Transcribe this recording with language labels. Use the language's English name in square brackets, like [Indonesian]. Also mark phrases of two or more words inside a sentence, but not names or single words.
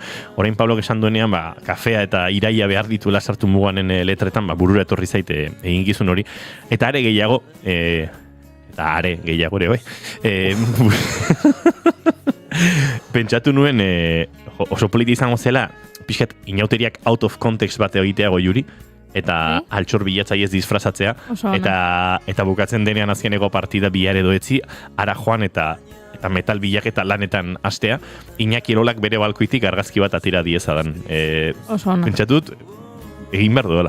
[Basque] Orain Pablo esan duenean, kafea eta iraia behar dituela sartu muganen letretan, burura etorri zaite egin gizun hori. Eta are gehiago, ere, bai. Pentsatu nuen, oso politi izango zela, pixkat inauteriak [English] out of context [Basque] bat egitea goiuri, eta altxor bilatzaiez disfrazatzea, eta bukatzen denean azkeneko partida bihar edo etzi, ara joan eta metal bilaketa lanetan hastea, Iñaki Erolak bere balkoitik argazki bat atira diezadan. Pentsatut, egin behar duela.